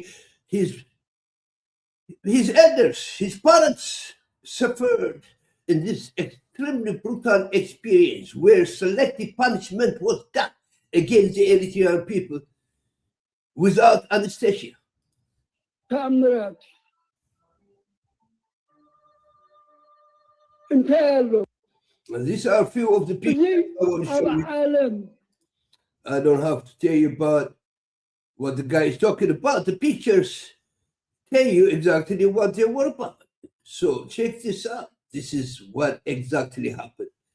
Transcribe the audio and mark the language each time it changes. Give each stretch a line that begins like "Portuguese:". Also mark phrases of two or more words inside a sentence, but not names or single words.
English: His elders, his parents suffered in this extremely brutal experience where selective punishment was done against the Eritrean people without anesthesia.
Tigrinya: ተአምራት እንታይ ኣሎ
English: And these are a few of the
Tigrinya: እዚ
English: pictures I want to
Tigrinya: ኣብ
English: show you.
Tigrinya: ዓለም
English: I don't have to tell you about what the guy is talking about. The pictures tell you exactly what they were about. So check this out. This is what exactly happened.